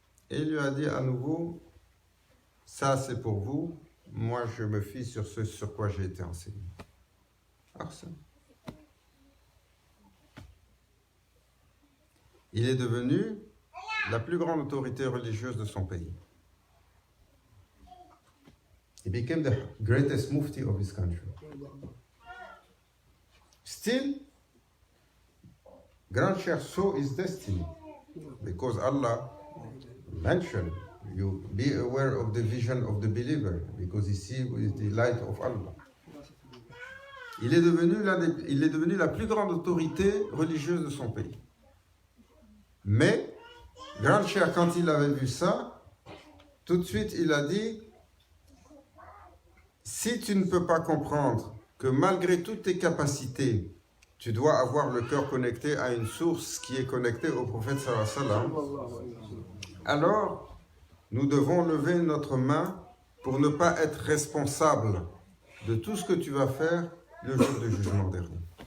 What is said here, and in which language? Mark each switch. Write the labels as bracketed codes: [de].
[fr] Et il lui a dit à nouveau, ça c'est pour vous, moi je me fie sur ce sur quoi j'ai été enseigné. Arsène. Il est devenu la plus grande autorité religieuse de son pays. [en] He became the greatest mufti of his country. Still, Grand Cheikh saw his destiny because Allah mentioned, you be aware of the vision of the believer because he sees with the light of Allah. [fr] il est devenu la plus grande autorité religieuse de son pays. Mais, Grand Cheikh, quand il avait vu ça, tout de suite il a dit, si tu ne peux pas comprendre que malgré toutes tes capacités, tu dois avoir le cœur connecté à une source qui est connectée au prophète sallallahu alayhi wa sallam, alors nous devons lever notre main pour ne pas être responsable de tout ce que tu vas faire le jour du jugement dernier.